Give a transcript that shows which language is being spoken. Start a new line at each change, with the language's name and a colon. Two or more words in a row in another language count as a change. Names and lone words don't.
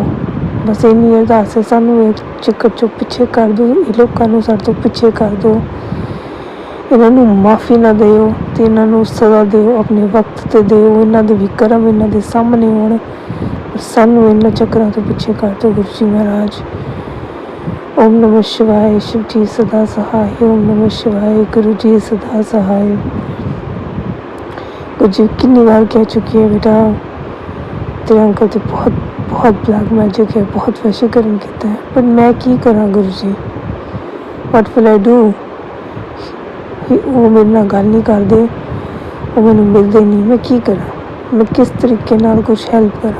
Punjabi: ਬਸ ਇੰਨੀ ਅਰਦਾਸ ਹੈ, ਸਾਨੂੰ ਯੇ ਚੱਕਰ ਚੋ ਪਿੱਛੇ ਕਰ ਦੋ, ਯੇ ਲੋਕਾਂ ਨੂੰ ਸਾਡੇ ਤੋ ਪਿੱਛੇ ਕਰ ਦੋ। ਇਨ੍ਹਾਂ ਨੂੰ ਮਾਫ਼ੀ ਨਾ ਦਿਓ, ਤੇ ਇਨ੍ਹਾਂ ਨੂੰ ਸਜ਼ਾ ਦਿਓ, ਅਪਣੇ ਵਕਤ ਤੇ ਦਿਓ। ਇਨ੍ਹਾਂ ਦੇ ਭੀ ਕਰਮ ਇਨ੍ਹਾਂ ਦੇ ਸਾਮ੍ਹਣੇ ਹੋਣ, ਸਾਨੂੰ ਇਨ੍ਹਾਂ ਚੱਕਰਾਂ ਤੋ ਪਿੱਛੇ ਕਰ ਦੋ ਗੁਰੂ ਜੀ ਮਹਾਰਾਜ।
Sanskrit: ओम नमः शिवाय,
Hindi: शिव जी सदा सहाय।
Sanskrit: ओम नमः शिवाय,
Hindi: गुरु जी सदा सहाय। गुरु जी कितनी बार कह चुकी है बेटा, तेरे अंकल तो बहुत बहुत
English: black magic
Hindi: है, बहुत वशीकरण किया है, पर
Punjabi: ਮੈਂ ਕੀ ਕਰਾਂ
Hindi: गुरु जी,
English: what will I do.
Punjabi: ਵੋ ਮੇਰੇ ਨਾਲ ਗੱਲ ਨਹੀਂ ਕਰਤੇ, ਵੋ ਮੈਨੂੰ ਮਿਲਤੇ ਨਹੀਂ, ਮੈਂ ਕੀ ਕਰਾਂ, ਮੈਂ ਕਿਸ ਤਰੀਕੇ ਨਾਲ ਕੁਝ ਹੈਲਪ ਕਰਾਂ।